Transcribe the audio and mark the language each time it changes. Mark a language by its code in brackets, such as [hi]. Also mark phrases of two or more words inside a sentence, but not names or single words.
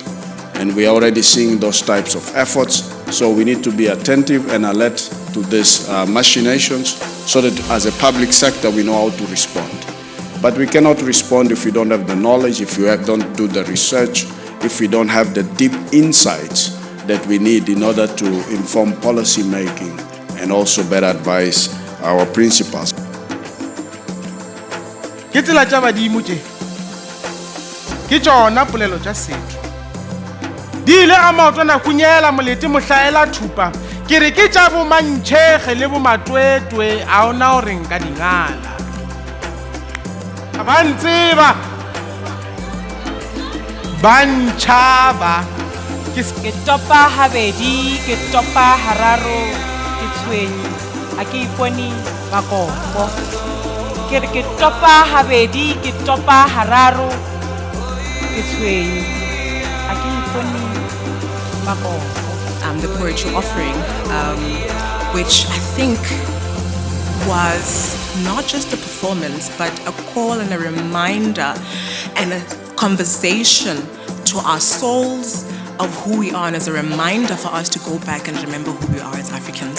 [en] And we are already seeing those types of efforts. So we need to be attentive and alert to these machinations so that as a public sector we know how to respond. But we cannot respond if we don't have the knowledge, if we don't do the research, if we don't have the deep insights that we need in order to inform policy making and also better advise our principals. [nso] Ke tsela tša badimo tše ke tšona polelo tša setho di ile ga maoto nakunyela molete mohlaela thupa ke re ke tša bomantšhege le bomatwetwe a ona gore nka dingala ba ntseba ba ntšhaba ke topa habedi ke topa hararo ke tshwenye a ke ipone makopo ke re ke topa habedi ke topa hararo ke tshwenye a ke ipone makopo. [en] The poetry offering, which I think was not just a performance, but a call and a reminder and a conversation to our souls of who we are, and as a reminder for us to go back and remember who we are as Africans.